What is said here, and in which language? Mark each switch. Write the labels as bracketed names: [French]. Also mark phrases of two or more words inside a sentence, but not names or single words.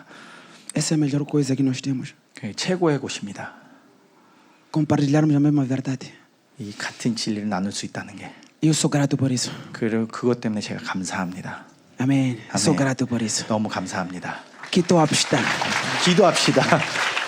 [Portuguese] Essa é a melhor coisa que nós temos. [Korean] 그게 최고의 곳입니다. [Portuguese] Compartilharmos a mesma verdade. [Korean] 이 같은 진리를 나눌 수 있다는 게. [Portuguese] E eu sou grato por isso. [Korean] 그리고 그것 때문에 제가 감사합니다. [Portuguese] Amém. Sou grato por isso. [Korean] 너무 감사합니다. [Portuguese] Que top está. [Korean] 기도합시다.